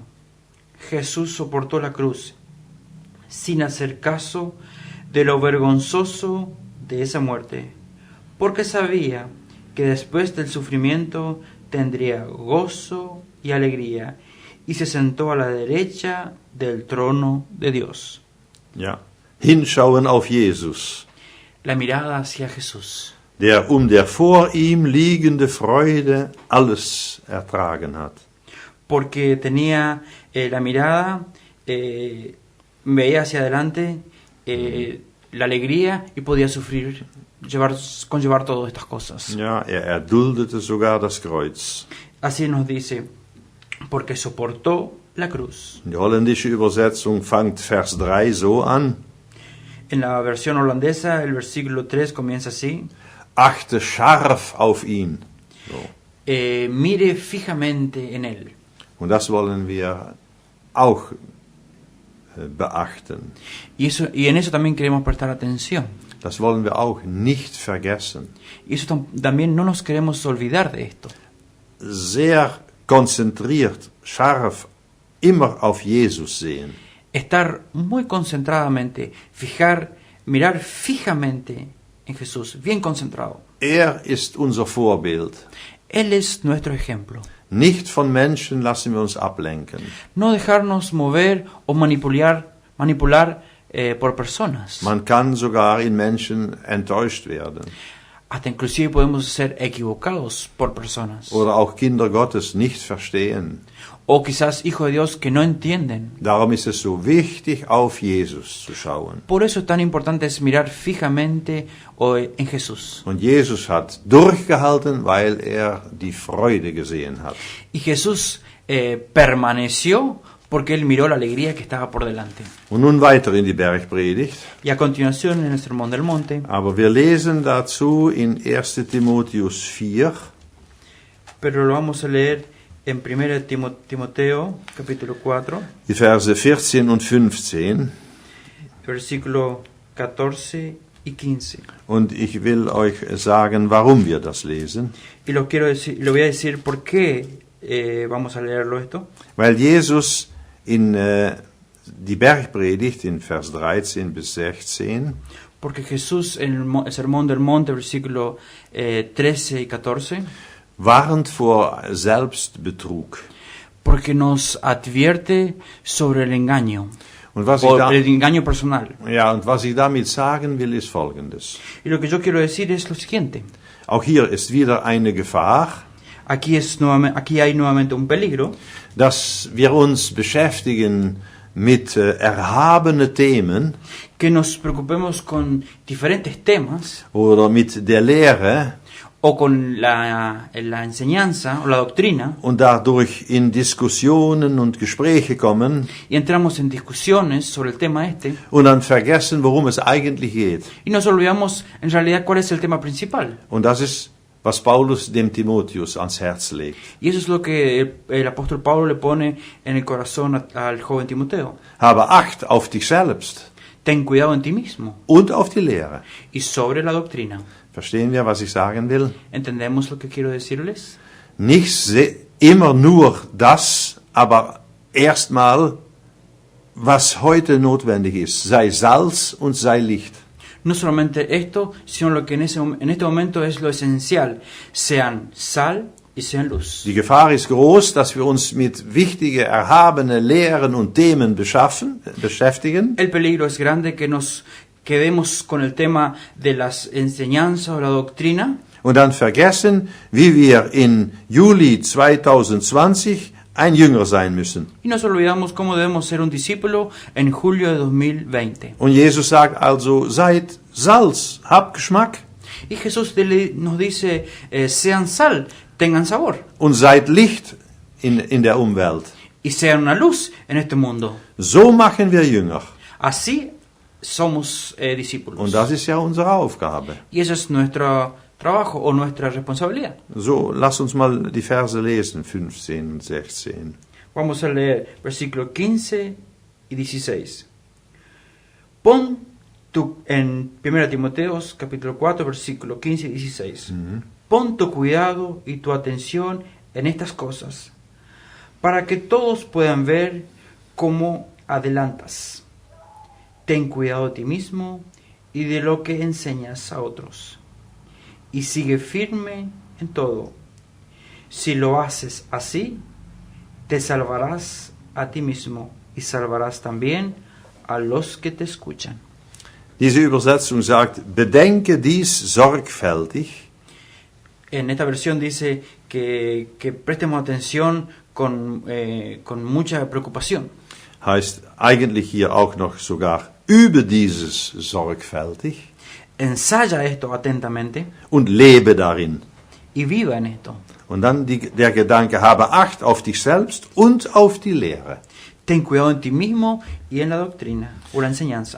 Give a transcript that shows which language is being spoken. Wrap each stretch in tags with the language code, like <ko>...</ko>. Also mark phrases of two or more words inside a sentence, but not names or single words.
<es>Jesús soportó la cruz sin hacer caso de lo vergonzoso de esa muerte, porque sabía que después del sufrimiento tendría gozo y alegría, y se sentó a la derecha del trono de Dios.</es> <de>Ja, hinschauen auf Jesus,</de> <es>La mirada hacia Jesús,</es> <de>der der vor ihm liegende Freude alles ertragen hat.</de> <es>porque tenía la mirada, veía hacia adelante la alegría y podía conllevar todas estas cosas.</es> <de>Ja, erduldete sogar das Kreuz.</de> <es>Así nos dice, porque soportó la cruz.</es> <de>Die holländische Übersetzung fängt Vers 3 so an.</de> <es>En la versión holandesa, el versículo 3 comienza así.</es> <de>Achte scharf auf ihn. So.</de> <es>Mire fijamente en él.</es> <de>Und das wollen wir auch beachten.</de> <es>Y en eso también queremos prestar atención.</es> <de>Das wollen wir auch nicht vergessen.</de> <es>Y eso también no nos queremos olvidar de esto.</es> <de>Sehr konzentriert, scharf, immer auf Jesus sehen.</de> <es>estar muy concentradamente, mirar fijamente en Jesús, bien concentrado.</es> <de>Ist unser Vorbild.</de> <es>Él es nuestro ejemplo.</es> <de>Nicht von Menschen lassen wir uns ablenken.</de> <es>No dejarnos mover o manipular por personas.</es> <de>Man kann sogar in Menschen enttäuscht werden.</de> <es>Hasta inclusive podemos ser equivocados por personas.</es> <de>Oder auch Kinder Gottes nicht verstehen.</de> <es>O quizás hijos de Dios que no entienden.</es> <de>Darum ist es so wichtig, auf Jesus zu schauen.</de> <es>Por eso tan importante es mirar fijamente en Jesús.</es> <de>Und Jesus hat durchgehalten, weil die Freude gesehen hat.</de> <es>Y Jesús permaneció porque él miró la alegría que estaba por delante.</es> <de>Und nun weiter in die Bergpredigt.</de> <es>Y a continuación en el Sermón del Monte.</es> <de>Aber wir lesen dazu in 1. Timotheus 4.</de> <es>Pero lo vamos a leer en 1 Timoteo, capítulo 4.</es> <de>Die Verse 14 und 15.</de> <es>Versículo 14 y 15.</es> <de>Und ich will euch sagen, warum wir das lesen.</de> <es>Y lo voy a decir por qué vamos a leerlo esto.</es> <de>Weil Jesus in die Bergpredigt in Vers 13 bis 16</de> <es>Porque Jesús en el Sermón del Monte, versículo 13 y 14,</es> <de>warnt vor Selbstbetrug.</de> <es>porque nos advierte sobre el engaño,</es> <de>Und was</de> <es>el engaño personal.</es> <de>und was ich damit sagen will, ist Folgendes.</de> <es>Y lo que yo quiero decir es lo siguiente.</es> <de>Auch hier ist wieder eine Gefahr,</de> <es>Aquí hay nuevamente un peligro,</es> <de>dass wir uns beschäftigen mit erhabenen Themen</de> <es>que nos preocupemos con diferentes temas</es> <de>oder mit der Lehre</de> <es>o con la enseñanza o la doctrina</es> <de>und dadurch in Diskussionen und Gespräche kommen</de> <es>y entramos en discusiones sobre el tema</es> <de>und dann vergessen, worum es eigentlich geht.</de> <es>y nos olvidamos en realidad cuál es el tema principal.</es> <de>Und das ist, was Paulus dem Timotheus ans Herz legt.</de> <es>Y eso es lo que el apóstol Pablo le pone en el corazón al joven Timoteo.</es> <de>Habe Acht auf dich selbst</de> <es>Ten cuidado en ti mismo</es> <de>und auf die Lehre.</de> <es>y sobre la doctrina.</es> <de>Verstehen wir, was ich sagen will?</de> <es>¿Entendemos lo que quiero decirles?</es> <de>Nicht immer nur das, aber erstmal, was heute notwendig ist. Sei Salz und sei Licht.</de> <es>No solamente esto, sino lo que en este momento es lo esencial. Sean sal y sean luz.</es> <de>Die Gefahr ist groß, dass wir uns mit wichtigen, erhabenen Lehren und Themen beschäftigen.</de> <es>El peligro es grande que nos quedemos con el tema de las enseñanzas o la doctrina</es> <de>Und dann vergessen, wie wir in Juli 2020 ein Jünger sein müssen.</de> <es>y nos olvidamos cómo debemos ser un discípulo en julio de 2020.</es> <de>Und Jesus sagt also, seid Salz, habt Geschmack.</de> <es>Y Jesús nos dice, sean sal, tengan sabor,</es> <de>Und seid Licht in der Umwelt.</de> <es>y sean una luz en este mundo.</es> <de>So machen wir Jünger.</de> <es>Así somos discípulos.</es> <de>Und das ist ja unsere Aufgabe.</de> <es>Y eso es nuestro trabajo o nuestra responsabilidad.</es> <de>So, lass uns mal die Verse lesen, 15 und 16.</de> <es>Vamos a leer versículos 15 y 16. Pon en 1 Timoteo capítulo 4, versículo 15 y 16. Pon tu cuidado y tu atención en estas cosas, para que todos puedan ver cómo adelantas. Ten cuidado de ti mismo y de lo que enseñas a otros, y sigue firme en todo. Si lo haces así, te salvarás a ti mismo y salvarás también a los que te escuchan.</es> <de>Diese Übersetzung sagt, bedenke dies sorgfältig.</de> <es>En esta versión dice que prestemos atención con mucha preocupación.</es> <de>Heißt eigentlich hier auch noch sogar, übe dieses sorgfältig</de> <es>Ensaya esto atentamente</es> <de>und lebe darin.</de> <es>y viva en esto.</es> <de>Und dann der Gedanke, habe Acht auf dich selbst und auf die Lehre.</de> <es>Ten cuidado en ti mismo y en la doctrina o la enseñanza.</es>